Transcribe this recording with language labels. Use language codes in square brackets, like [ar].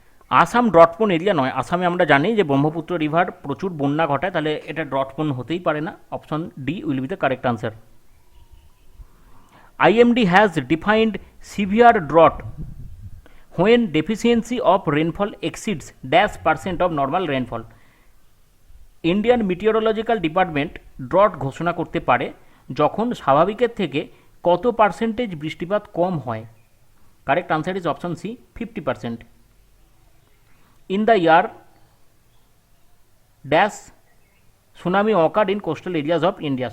[bn] Assam ড্রটপ্রোন area নয়। আসামে আমরা জানি যে ব্রহ্মপুত্র রিভার প্রচুর বন্যা ঘটায়, তাহলে এটা ড্রটপ্রোন হতেই পারে না। [en] Option D will be the correct answer. IMD has defined severe drought when deficiency of rainfall exceeds -% of normal rainfall. [bn] Indian মিটিওরোলজিক্যাল department drought ঘোষণা করতে পারে যখন স্বাভাবিকের থেকে কত পার্সেন্টেজ বৃষ্টিপাত কম হয়? [en] Correct answer is option C, 50%. In the year dash tsunami occurred in coastal areas of India.